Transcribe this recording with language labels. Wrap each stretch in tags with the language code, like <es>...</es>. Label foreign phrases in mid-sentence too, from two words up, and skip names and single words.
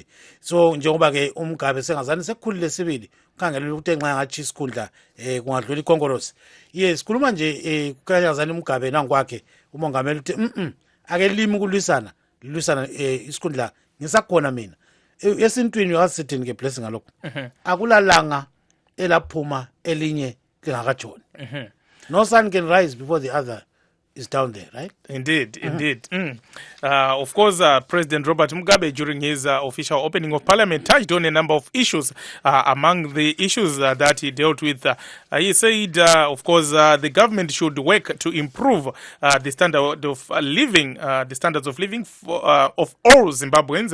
<nd>So njengoba ke uMgabe sengazani sekukhulile sibili ukhangelela ukuthi enxa ngathi isikhundla kungadlula ikhongolose sikhuluma nje kukhanyazani uMgabe nangikwakhe umongameli uthi ake limi ukulwisana isikhundla ngisakhona mina esintwini wasithini ke Blessing ngalokho akulalanga elaphuma elinye lingakajoni.</nd> <en>No sun can rise before the other is down there, right? Indeed. Of course, President Robert Mugabe, during his official opening of Parliament, touched on a number of issues. Among the issues that he dealt with, he said, of course, the government should work to improve the standard of living, the standards of living of all Zimbabweans.</en>